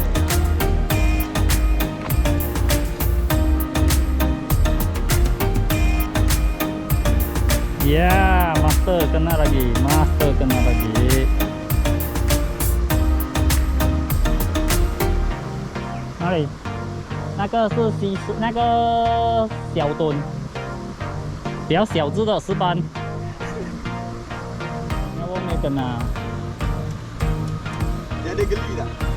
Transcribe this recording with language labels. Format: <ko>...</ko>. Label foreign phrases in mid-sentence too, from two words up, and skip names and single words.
<ms>Ya, master kena lagi. Mari.</ms> <zh>那个是那个小吨，比较小只的石斑。那我没跟啊。</zh> <ms>Dia ada geli tak?</ms>